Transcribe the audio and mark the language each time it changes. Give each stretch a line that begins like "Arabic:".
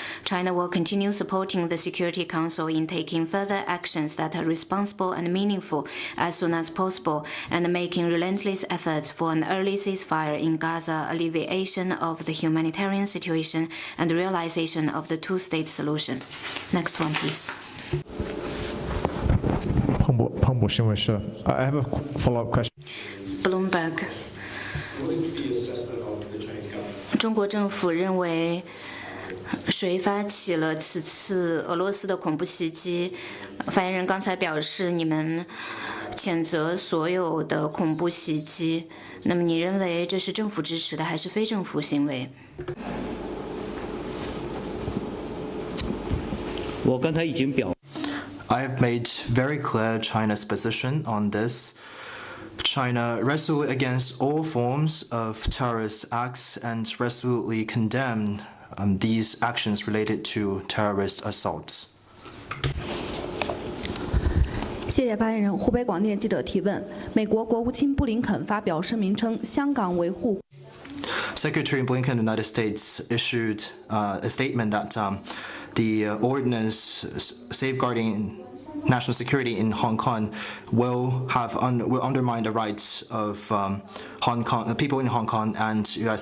English: China will continue supporting the Security Council in taking further actions that are responsible and meaningful as soon as possible, and making relentless efforts for an early ceasefire in Gaza, alleviation of the humanitarian situation, and realization of the two-state solution. Next one, please. I have a follow-up question. Bloomberg.
Chinese: 中国政府认为，谁发起了此次俄罗斯的恐怖袭击？发言人刚才表示，你们谴责所有的恐怖袭击。那么，你认为这是政府支持的，还是非政府行为？我刚才已经表。
English: I have made very clear China's position on this. China resolutely against all forms of terrorist acts and resolutely condemn these actions related to terrorist assaults.
Chinese: 谢谢发言人。湖北广电记者提问：美国国务卿布林肯发表声明称，香港维护。
English: Secretary Blinken of the United States issued a statement that the ordinance safeguarding national security in Hong Kong will undermine the rights of Hong Kong, the people in Hong Kong and U.S.